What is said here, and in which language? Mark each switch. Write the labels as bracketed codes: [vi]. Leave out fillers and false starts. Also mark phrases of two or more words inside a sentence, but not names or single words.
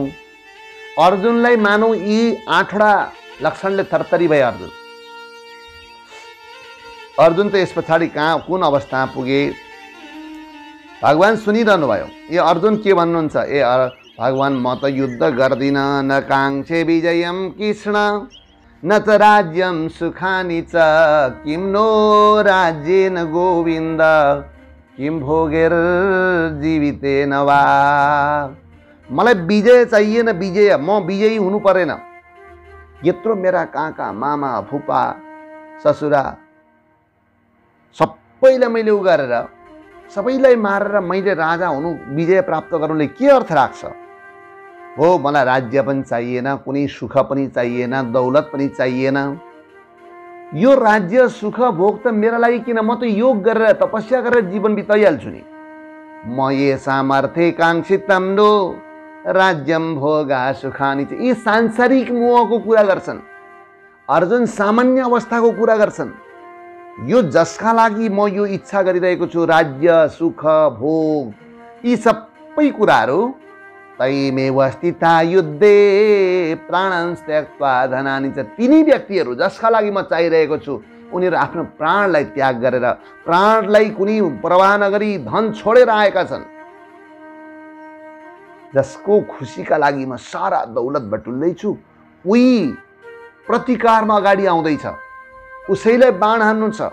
[ne] अर्जुनलाई मानौ यी 8 वटा लक्षणले थरथरी भए। अर्जुन त यस पछाडि कुन अवस्थामा पुगे? भगवान सुनिरहनु भयो। यो अर्जुन के भन्नुहुन्छ? ए भगवान, म त युद्ध गर्दिन, [sa] न काङ्क्षे विजयम कृष्ण, न त राज्यम सुखानि च, किं नो राज्येन गोविन्द, किं भोगेर जीवितेन वा। [ne] मलाई विजय चाहिएन, विजय, म विजयी हुनु परेन। यत्रो मेरा काका, मामा, फुपा, ससुरा सबैलाई मैले उ गरेर, सबैलाई मारेर मैले राजा हुनु, विजय प्राप्त गर्नुले के अर्थ राख्छ? हो, मलाई राज्य पनि चाहिएन, कुनै सुख पनि चाहिएन, दौलत पनि चाहिएन। यो राज्य सुख भोग त मेरा लागि किन? म त योग गरेर, तपस्या गरेर जीवन बिताइहाल्छु नि। [sa] म ये सामर्थ्य काङ्क्षितम नो राज्यम भोगा सुखानी। [ne] यी सांसारिक मोहको कुरा गर्छन्। अर्जुन सामान्य अवस्थाको कुरा गर्छन्। यो जसका लागि म यो इच्छा गरिरहेको छु, राज्य सुख भोग, यी सबै कुराहरू [sa] तैमेव स्थिता युद्धे प्राणान् त्यक्त्वा धनानि च। [ne] तिनी व्यक्तिहरू जसका लागि म चाहिरहेको छु, उनीहरू आफ्नो प्राणलाई त्याग गरेर, प्राणलाई कुनै परवाह नगरी धन छोडेर आएका छन्। जसको खुसीका लागि म सारा दौलत बटुल्दैछु, उही प्रतिकारमा अगाडि आउँदैछ, उसैलाई बाण हान्नु छ।